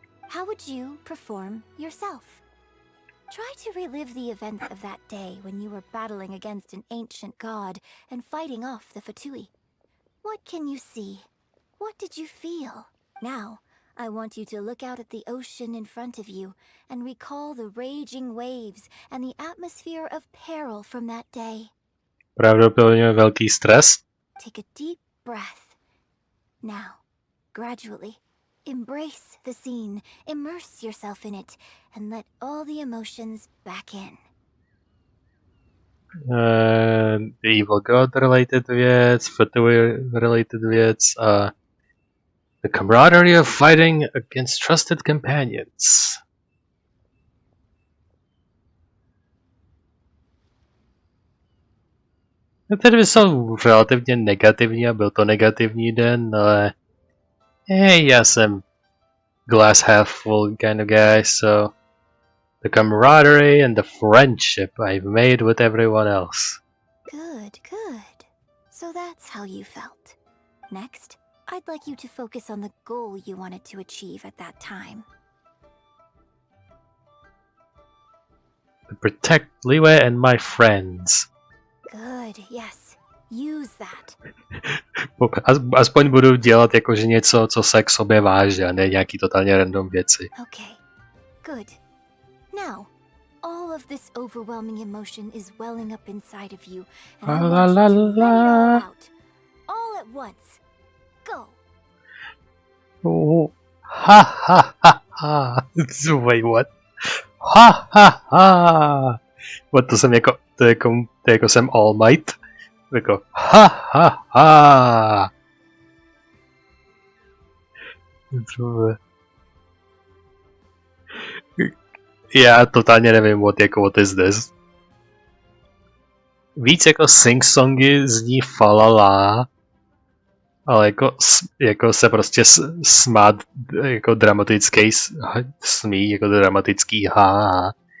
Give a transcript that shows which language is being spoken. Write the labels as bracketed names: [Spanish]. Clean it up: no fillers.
[English] How would you perform yourself? Try to relive the events of that day when you were battling against an ancient god and fighting off the Fatui. What can you see? What did you feel? Now, I want you to look out at the ocean in front of you and recall the raging waves and the atmosphere of peril from that day. [Czech] Pravděpodobně velký stres. [English] Take a deep breath. Now, gradually, embrace the scene, immerse yourself in it, and let all the emotions back in. The evil god related věc, Fatui related věc a the camaraderie of fighting against trusted companions. [Czech] Ty dvě jsou relativně negativní a byl to negativní den, ale já jsem [English] glass half full kind of guy, so the camaraderie and the friendship I've made with everyone else. Good, good. So that's how you felt. Next, I'd like you to focus on the goal you wanted to achieve at that time. To protect Liyue and my friends. Good, yes. Use that. [Czech] Aspoň budu dělat jakože něco, co se k sobě váže, a ne nějaký totálně random věci. [English] Okay, good. Now, all of this overwhelming emotion is welling up inside of you, and I want you to let it all out. All at once. Go. Oh. Ha ha ha ha. Wait, what? Ha ha ha. [Czech] What, to jsem jako, to jako jsem All Might? Jako ha ha ha. Já totálně nevím, [English] what is this. [Czech] Víc jako sing-songy zní falala, ale jako se prostě smát jako dramatický smí, jako dramatický ha.